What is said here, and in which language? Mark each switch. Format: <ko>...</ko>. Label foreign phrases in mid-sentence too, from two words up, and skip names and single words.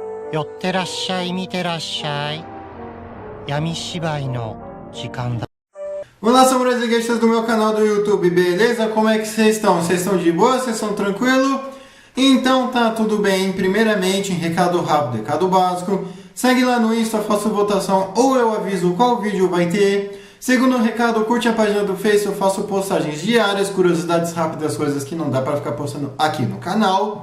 <ja>寄ってらっしゃい、見てらっしゃい。闇芝居の時間だ。</ja> <pt>Olá, são brasileiros do meu canal do YouTube, beleza? Como é que vocês estão? Vocês estão de boa? Vocês estão tranquilo? Então tá tudo bem. Primeiramente, recado rápido, recado básico. Segue lá no Insta, faço votação ou eu aviso qual vídeo vai ter. Segundo recado, curte a página do Face, eu faço postagens diárias, curiosidades rápidas, coisas que não dá pra ficar postando aqui no canal.</pt>